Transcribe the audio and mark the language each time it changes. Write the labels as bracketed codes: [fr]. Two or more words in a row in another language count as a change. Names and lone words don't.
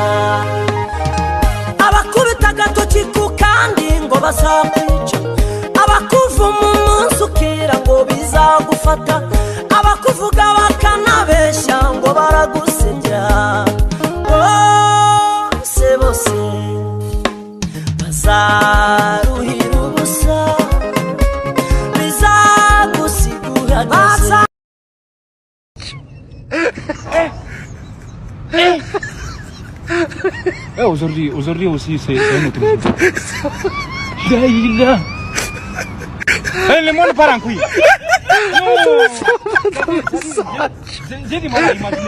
[rw] Abakubita agatoki ku kandi ngo bazakwica, abakuvuma umunsi ukira ngo bizagufata, abakuvuga bakanabeshya ngo baragusebya, bose bose bazaruhira ubusa, bizagusigura neza. [fr] Aujourd'hui aussi c'est un autre jour. Daïla. Le monde part en couille. J'ai du mal à imaginer.